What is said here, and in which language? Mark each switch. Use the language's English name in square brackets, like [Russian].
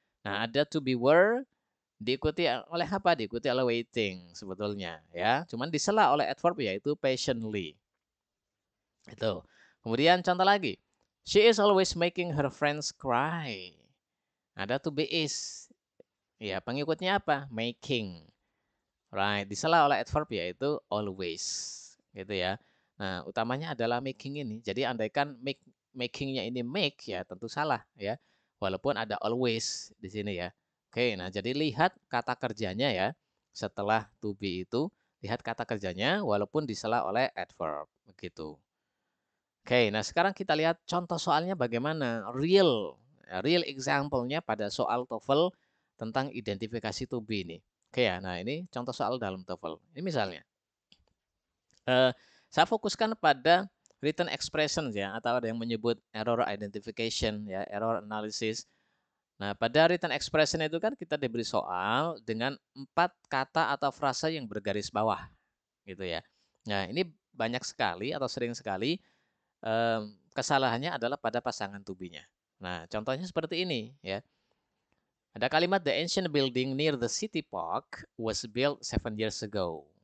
[Indonesian] Nah, ada to be were diikuti oleh apa? Diikuti oleh waiting sebetulnya ya. Cuman disela oleh adverb yaitu patiently. Itu. Kemudian contoh lagi. [English] She is always making her friends cry. [Indonesian] Ada to be is. Ya, pengikutnya apa? Making. [English] Right, [Indonesian] disela oleh adverb yaitu always. Gitu ya. Nah, utamanya adalah making ini. Jadi andaikan makingnya ini make ya tentu salah ya. Walaupun ada always di sini ya. Oke, nah jadi lihat kata kerjanya ya. Setelah to be itu, lihat kata kerjanya walaupun disela oleh adverb. Begitu. Oke, nah sekarang kita lihat contoh soalnya bagaimana. Real example-nya pada soal TOEFL tentang identifikasi to be ini. Oke ya, nah ini contoh soal dalam TOEFL. Ini misalnya, saya fokuskan pada written expressions ya, atau ada yang menyebut error identification ya, error analysis. Nah, pada written expression itu kan kita diberi soal dengan 4 kata atau frasa yang bergaris bawah, gitu ya. Nah, ini banyak sekali atau sering sekali kesalahannya adalah pada pasangan to be-nya. Nah, contohnya seperti ini ya. Ada kalimat [English] the ancient building near the city park was built 7 years ago.